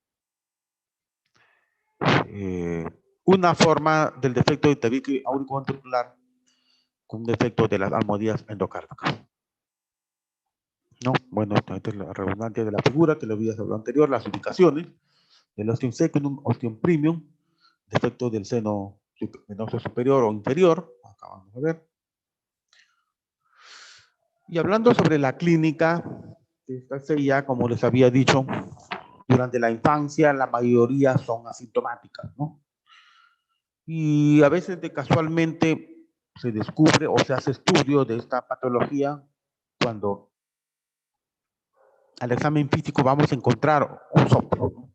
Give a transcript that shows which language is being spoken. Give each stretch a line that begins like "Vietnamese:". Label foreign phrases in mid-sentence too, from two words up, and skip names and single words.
Spanish: Una forma del defecto del tabique auriculoventricular con un defecto de las almohadillas endocárdicas. ¿No? Bueno, esta es la redundancia de la figura que le había hablado anterior, las ubicaciones del ostium secundum, ostium premium, defecto del seno venoso superior o inferior. Acá vamos a ver. Y hablando sobre la clínica, esta CIA, como les había dicho, durante la infancia la mayoría son asintomáticas, ¿no? Y a veces casualmente se descubre o se hace estudio de esta patología cuando al examen físico vamos a encontrar un soplo, ¿no?